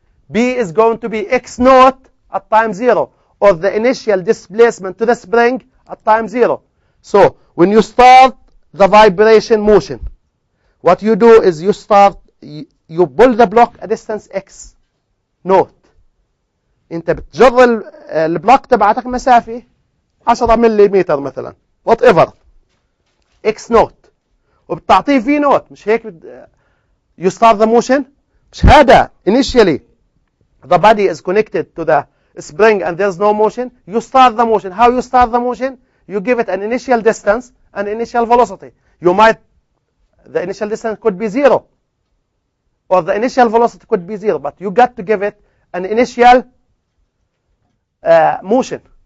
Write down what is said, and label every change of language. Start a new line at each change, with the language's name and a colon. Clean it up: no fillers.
English: B is going to be x naught at time 0, or the initial displacement to the spring at time 0. So when you start the vibration motion, what you do is you pull the block a distance x naught.
Arabic: انت بتجر البلوك تبعتك مسافة 10 ملم مثلا
English: whatever x naught,
Arabic: وبتعطيه v naught. مش هيك
English: you start the motion؟
Arabic: مش هذا
English: initially the body is connected to the spring and there's no motion. You start the motion. How you start the motion? You give it an initial distance and initial velocity. The initial distance could be 0, or the initial velocity could be 0, but you got to give it an initial motion.